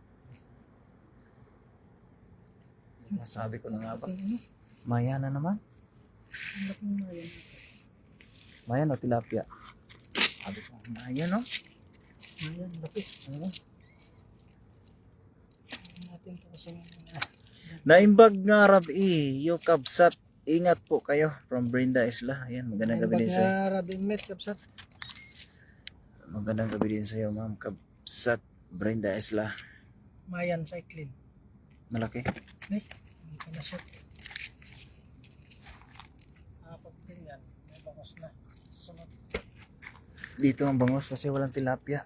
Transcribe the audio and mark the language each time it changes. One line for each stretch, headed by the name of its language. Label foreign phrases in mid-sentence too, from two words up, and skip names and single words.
Filipino: Sabi ko na nga ba? Maya na naman. Maya o tilapia? Sabi ko, maya no? Ayan, laki. Ano? Natin ito kasi
Iloko: Naimbag nga rabi,
Filipino: yung kabsat. Ingat po kayo from Brenda Isla. Ayan, magandang gabi din sa'yo.
Iloko: Rabing met, kapsat.
Filipino: Magandang gabi din sa'yo, ma'am.
Iloko: Kabsat Brenda Isla.
Filipino: Mayan cycling. Malaki. Ay, hindi ka na shoot. Apat din yan. May bangos na. Sunod. Dito ang bangos kasi walang tilapia.